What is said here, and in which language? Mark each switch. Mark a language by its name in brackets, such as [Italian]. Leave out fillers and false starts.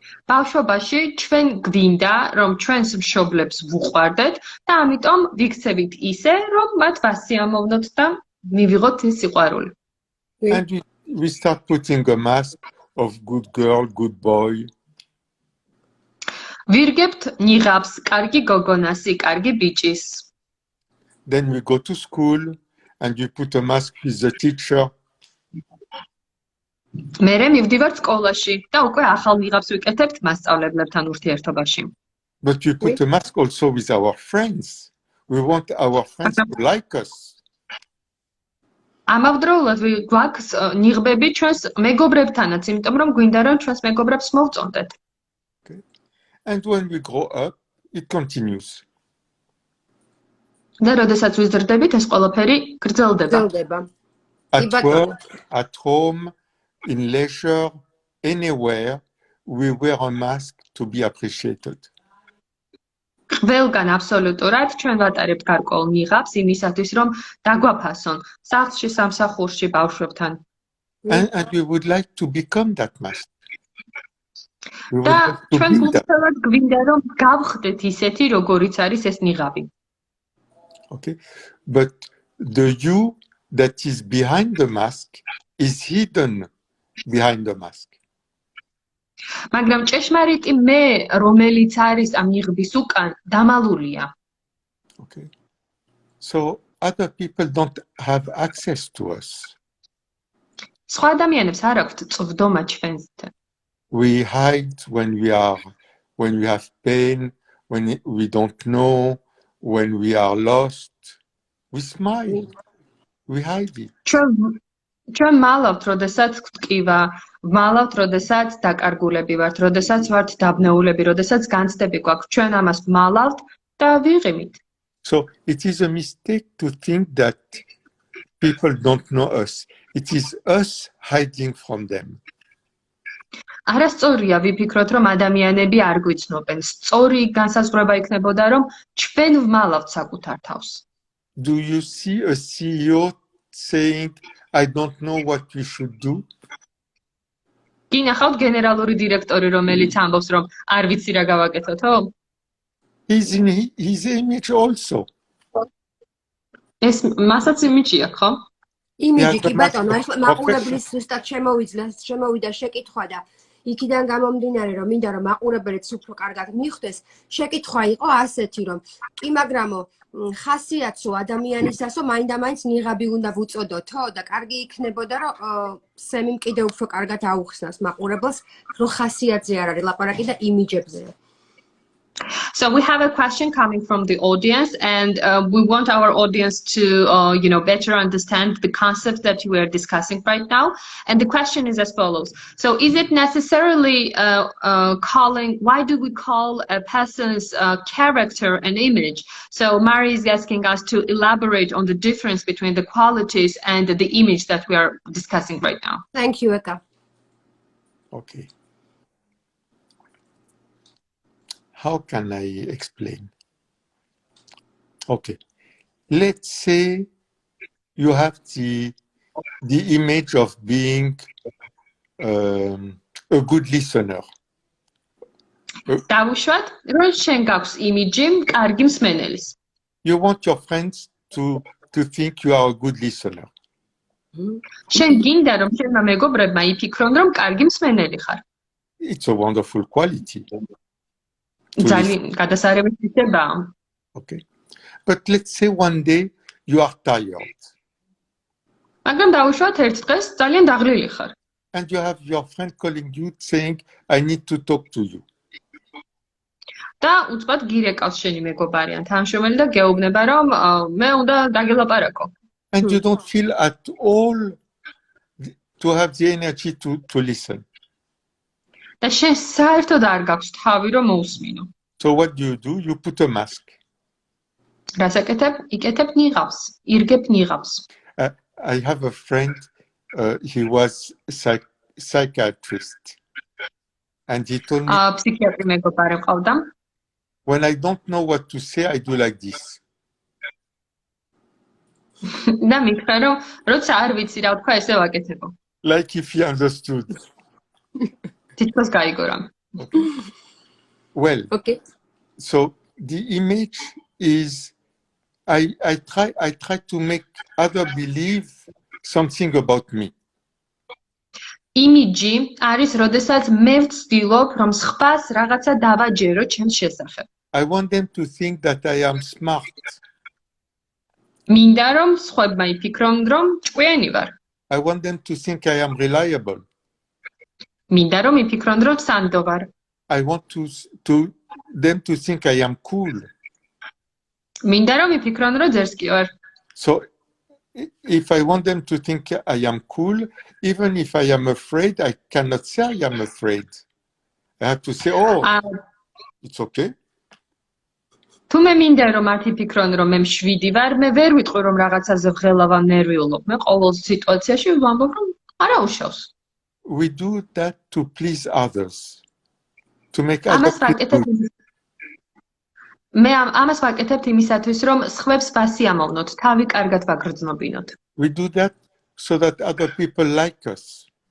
[Georgian] ბავშვობაში ჩვენ გვინდა, რომ ჩვენს მშობლებს ვუყვარდეთ და ამიტომ ვიქცევით ისე, რომ მათ ვასიამოვნოთ და მივიღოთ ეს სიყვარული. [English] And we start putting a mask of good girl, good boy. [Georgian] ვირგებთ ნიღაბს, კარგი გოგონასი, კარგი ბიჭის. [English] Then we go to school and we put a mask with the teacher. [Georgian] მერე მივდივართ სკოლაში და უკვე ახალ ნიღაბს ვიკეთებთ მასწავლებლებთან ურთიერთობაში. [English] But we put a mask also with our friends. We want our friends to like us. [Georgian] ამავდროულად გვაქვს ნიღბები ჩვენს მეგობრებთანაც, იმიტომ რომ გვინდა რომ ჩვენს მეგობრებს მოვწონდეთ. [English] Okay. And when we grow up, it continues. [Georgian] და როდესაც ვიზრდებით, ეს ყველაფერი გრძელდება. [English] At work, at home, in leisure, anywhere, we wear a mask to be appreciated. [Georgian] ყველგან აბსოლუტურად ჩვენ ვატარებთ გარკვეულ ნიღაბს იმისათვის, რომ დაგვაფასონ სახლში, სამსახურში, ბავშვებთან. [English] And we would like to become that mask. [Georgian] და ჩვენ გულწრფელად გვინდა, რომ გავხდეთ ისეთი, როგორიც არის ეს ნიღაბი. [English] Okay, but the you that is behind the mask is hidden behind the mask. [Georgian] მაგრამ ჭეშმარიტი მე, რომელიც არის ამ ნიღბის უკან, დამალულია. [English] Okay. So other people don't have access to us. [Georgian] სხვა ადამიანებს არ აქვთ წვდომა ჩვენთან. [English] We hide when we have pain, when we don't know, when we are lost. We smile. We hide it. [Georgian] ჩვენ მალავთ, როდესაც გვტკივა, მალავთ, როდესაც დაკარგულები ვართ, როდესაც ვართ დაბნეულები, როდესაც განცდები გვაქვს, ჩვენ ამას მალავთ და ვიღიმით. [English] So it is a mistake to think that people don't know us. It is us hiding from them. [Georgian] არასწორია ვიფიქროთ, რომ ადამიანები არ გვიცნობენ. სწორი განსაზღვრება იქნებოდა, რომ ჩვენ ვმალავთ საკუთარ თავს. [English] Do you see a CEO saying, I don't know what we should do? [Georgian] გინახავთ გენერალური დირექტორი, რომელიც ამბობს, რომ არ ვიცი რა გავაკეთოთო? [English] He's in his image also. [Georgian] ეს მასაც იმიჯი აქვს, ხო? იმიჯი კი ბატონო, ახლა მაყურებლის ზუსტად შემოვიდა შეკითხვა და იქიდან გამომდინარე, რომ მინდა რომ მაყურებელიც უფრო კარგად მიხვდეს, შეკითხვა იყო ასეთი, რომ კი მაგრამო ხასიათსო ადამიანისასო მაინდა-მაინც ნიღაბი უნდა ვუწოდოთო და კარგი იქნებოდა, რომ სემიმ კიდევ უფრო კარგად აუხსნას მაყურებელს, რომ ხასიათზე არ არის ლაპარაკი და იმიჯებზე. [English] So we have a question coming from the audience, and we want our audience to, better understand the concept that we are discussing right now. And the question is as follows. So is it necessarily why do we call a person's character an image? So Mari is asking us to elaborate on the difference between the qualities and the image that we are discussing right now. Thank you, Eka. Okay. How can I explain? Okay, let's say you have the image of being a good listener. [Georgian] დავუშვათ, რომ შენ გაქვს იმიჯი კარგი მსმენელის. [English] You want your friends to think you are a good listener. [Georgian] შენ გინდა რომ შენმა მეგობრებმა იფიქრონ რომ კარგი მსმენელი ხარ. [English] It's a wonderful quality. [Georgian] ძალიან გადასარევი ცნობაა. [English] Okay, but let's say one day you are tired. [Georgian] მაგრამ დავუშვათ ერთ დღეს ძალიან დაღლილი ხარ. [English] And you have your friend calling you saying, I need to talk to you. [Georgian] და უცბად გირეკავს შენი მეგობარი ან თანამშრომელი და გეუბნება რომ მე უნდა დაგელაპარაკო. [English] And you don't feel at all to have the energy to listen. [Georgian] და შენ საერთოდ არ გაქვს თავი რომ მოусმინო. [English] So what do? You put a mask. [Georgian] რას აკეთებ? იკეთებ ნიღაბს, ირგებ ნიღაბს. [English] I have a friend, he was a psychiatrist. And he told me, [Georgian] ფსიქიატრი მეგობარი მყავდა. [English] when I don't know what to say, I do like this. [Georgian] და მითხრა რომ როცა არ ვიცი რა ვთქვა, ესე ვაკეთებო. [English] Like if he understood. [Georgian] თითქოს გაიგო რა. [English] Well, Okay. so the image is, I try to make others believe something about me. [Georgian] იმიჯი არის, როდესაც მე ვცდილობ, რომ სხვას რაღაცა დავაჯერო ჩემს შესახებ. [English] I want them to think that I am smart. [Georgian] მინდა რომ სხვებმა იფიქრონ, რომ ჭკვიანი ვარ. [English] I want them to think I am reliable. [Georgian] მინდა რომ იფიქრონ, რომ სანდო ვარ. [English] I want them to think I am cool. [Georgian] მინდა რომ იფიქრონ, რომ ძერსკი ვარ. [English] So if I want them to think I am cool, even if I am afraid, I cannot say I am afraid. I have to say, oh, it's okay. [Georgian] თუ მე მინდა რომ მათი ფიქრონ რომ მე მშვიდი ვარ, მე ვერ ვიტყვი რომ რაღაცაზე ღელავ ან ნერვიულობ. მე ყოველ სიტუაციაში ვამბობ რომ არა უშავს. [English] We do that to please others. To make others feel good. [Georgian] მე ამას ვაკეთებ იმისათვის რომ სხვებს ვასიამოვნოთ, თავი კარგად ვაგრძნობინოთ. [English] We do that so that other people like us.